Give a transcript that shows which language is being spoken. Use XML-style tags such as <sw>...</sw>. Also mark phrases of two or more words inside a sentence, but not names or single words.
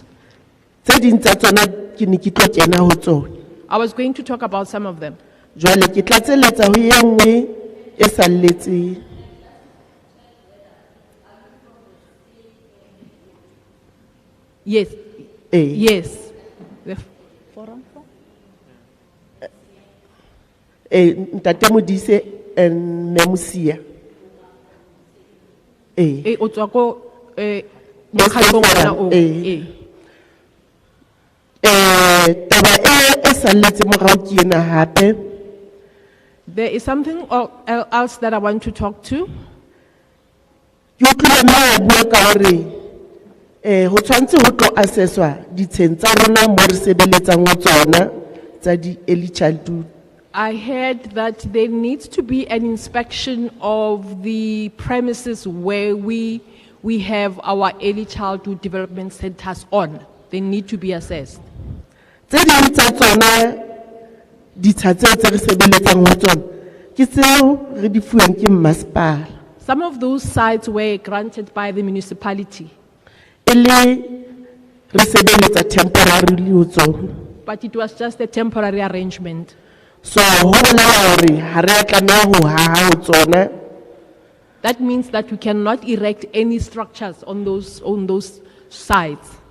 <st>Tse ding tsa tsona ke ne ke tlo kena ho tsona.</st> <en>I was going to talk about some of them.</en> <st>Jwale ke tlatseletsa ho e nngwe e salletseng.</st> <en>Yes. Yes. The forum for?</en> <st>Ntate Modise and Mme Musia. O tswa ko mokgatlong ona o. Taba e salletseng morao ke ena hape.</st> <en>There is something else that I want to talk to.</en> <st>Ke utlwile moo bua ka hore ho tshwantse ho tlo assesswa ditsheng tsa rona mo re sebeletsang ho tsona tsa di</st> <en>early childhood. I heard that there needs to be an inspection of the premises where we have our early childhood development centers on. They need to be assessed.</en> <st>Tse ding tsa tsona ditsha tseo tse re sebeletsang ho tsona ke tseo re di fuweng ke masepala.</st> <en>Some of those sites were granted by the municipality. Temporarily, but it was just a temporary arrangement. So that means that we cannot erect any structures on those sites.</en>